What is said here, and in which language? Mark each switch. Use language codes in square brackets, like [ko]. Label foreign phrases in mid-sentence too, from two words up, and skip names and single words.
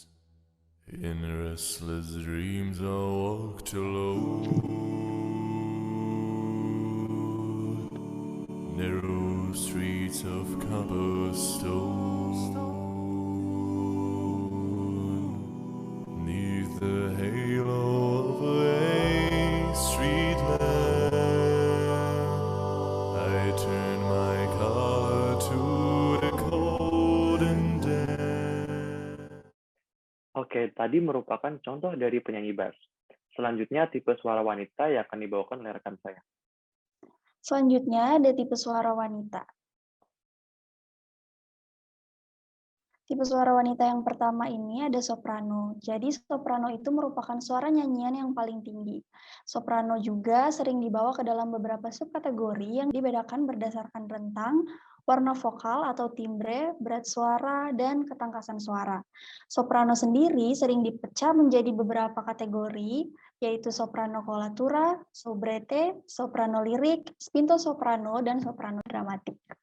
[en] In restless dreams I walked alone, narrow streets of cobblestone, neath the halo of a street lamp. I turned my collar to the cold and damp. [id] Oke, tadi merupakan contoh dari penyanyi bass. Selanjutnya, tipe suara wanita yang akan dibawakan oleh rekan saya. Selanjutnya ada tipe suara wanita. Tipe suara wanita yang pertama ini ada soprano. Jadi soprano itu merupakan suara nyanyian yang paling tinggi. Soprano juga sering dibawa ke dalam beberapa subkategori yang dibedakan berdasarkan rentang, warna vokal atau timbre, berat suara, dan ketangkasan suara. Soprano sendiri sering dipecah menjadi beberapa kategori, yaitu soprano coloratura, soubrette, soprano lirik, spinto soprano, dan soprano dramatik.